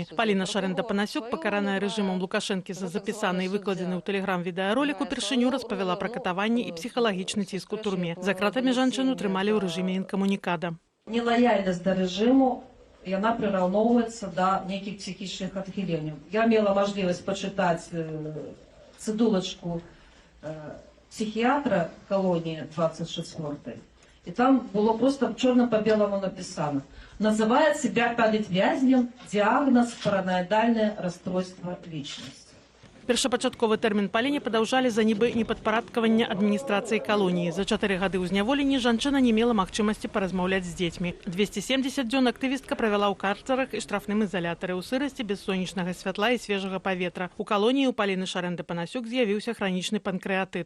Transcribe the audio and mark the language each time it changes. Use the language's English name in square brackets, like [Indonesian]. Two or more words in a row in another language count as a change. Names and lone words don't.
[Belarusian] Паліна Шарэнда-Панасюк, пакараная рэжымам Лукашэнкі за запісаны і выкладзены ў тэлеграм-відэаролік, упершыню распавяла пра катаванні і псіхалагічны ціск у турме. За кратамі жанчыну трымалі ў рэжыме інкамунікада. Нелаяльнасць да рэжыму, яна прыраўноўваецца да нейкіх псіхічных адхіленняў. Я мела мажлівасць пачытаць цыдулачку [Russian] психиатра колонии 24-й. И там было просто черно по белому написано. Называет себя политвязнем, диагноз параноидальное расстройство личности. [Belarusian] Першапачатковы тэрмін Паліне падаўжалі за нібы непадпарадкаванне адміністрацыі калоніі. За 4 гады ў зняволенні жанчына не мела магчымасці паразмаўляць з дзецьмі. 270 дзён актывістка правяла ў карцарах і штрафным ізалятары ў сырасці без сонечнага святла і свежага паветра. У калоніі ў Паліны Шарэнды-Панасюк з'явіўся хранічны панкрэатыт.